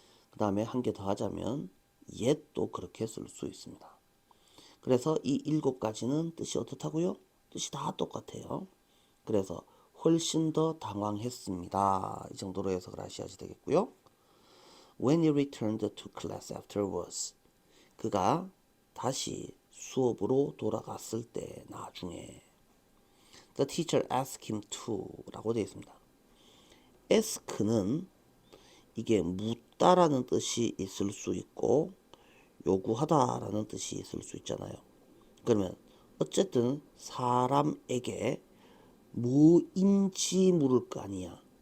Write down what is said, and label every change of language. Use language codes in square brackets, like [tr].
[ko] 그 다음에 한 개 더 하자면 yet도 그렇게 쓸 수 있습니다. 그래서 이 7가지는 뜻이 어떻다고요? 뜻이 다 똑같아요. 그래서 훨씬 더 당황했습니다. 이 정도로 해석을 하셔야지 되겠고요. [en] When he returned to class afterwards, [ko] 그가 다시 수업으로 돌아갔을 때 나중에 [en] The teacher asked him to [ko] 라고 되어 있습니다. ask는 이게 묻다라는 뜻이 있을 수 있고 요구하다라는 뜻이 있을 수 있잖아요. 그러면 어쨌든 사람에게 뭐인지 물을 거 아니야.